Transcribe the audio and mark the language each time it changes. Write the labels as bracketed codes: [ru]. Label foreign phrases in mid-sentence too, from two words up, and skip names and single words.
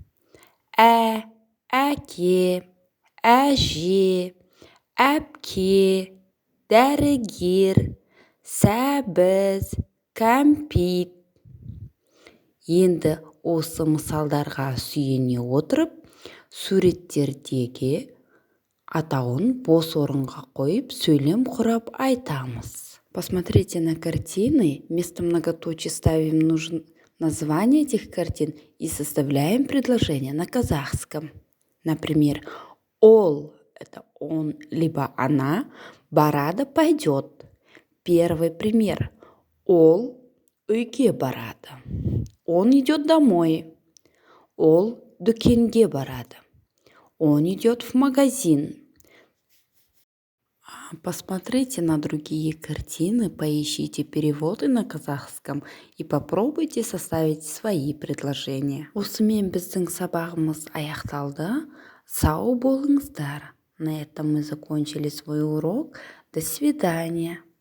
[kk] Әке, әже, әпке, дәрігер, сәбіз, кәмпит. Енді осы мысалдарға сүйене отырып, суреттердегі атауын бос орынға қойып, сөйлем құрап айтамыз. [ru] Посмотрите на картины, вместо многоточий ставим название этих картин и составляем предложение на казахском. Например, ол – это он, либо она, барады, пойдет. Первый пример. [kk] Ол үйге барады. [ru] Он идет домой. [kk] Ол дүкенге барады. [ru] Он идет в магазин. Посмотрите на другие картины, поищите переводы на казахском и попробуйте составить свои предложения. [kk] Осымен біздің сабағымыз аяқталды. Сау болыңыздар. [ru] На этом мы закончили свой урок. До свидания.